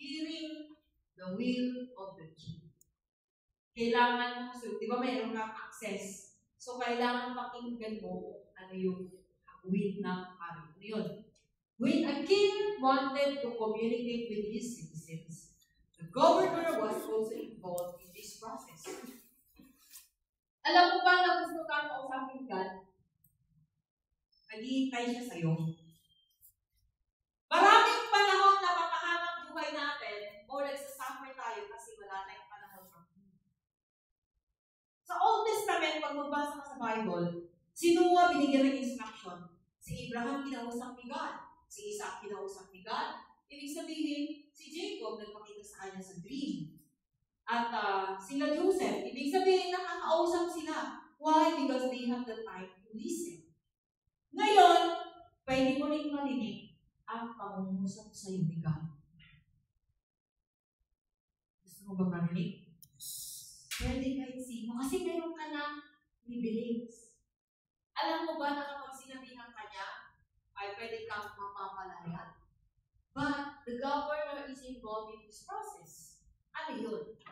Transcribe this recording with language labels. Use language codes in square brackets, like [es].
[en] Hearing the will of the King. [tl] Kailangan mo, di ba mayroon kang access? So, kailangan pakinggan mo ano yung will ng hari. Ano yun? [en] When a king wanted to communicate with his citizens, the governor was also involved in this process. [tl] Alam mo ba na gusto kang kausapin God? Naghihintay siya sa'yo. Maraming panahon na mapahamak buhay natin o nagsasuffer tayo kasi wala tayong panahon [en] from Him. [tl] Sa Old Testament, pag magbasa ka sa Bible, si Noah binigyan ng instruction. Si Abraham kinausap ni God. Si Isaac kinausap ni God. Ibig sabihin, si Jacob nagpakita sa kanya sa dream. At sila Joseph, ibig sabihin nakakausap sila. [en] Why? Because they have the time to listen. [tl] Ngayon, pwede mo rin marinig ang pangungusap sa iyo ni God. Gusto Gusto mo ba marinig? Pwede kahit sino. Kasi meron ka ng privilege. Alam mo ba na kapag sinabihan ka niya, ay pwede kang mapapalaya? [en] But the governor is involved in this process. [tl] Ano yun?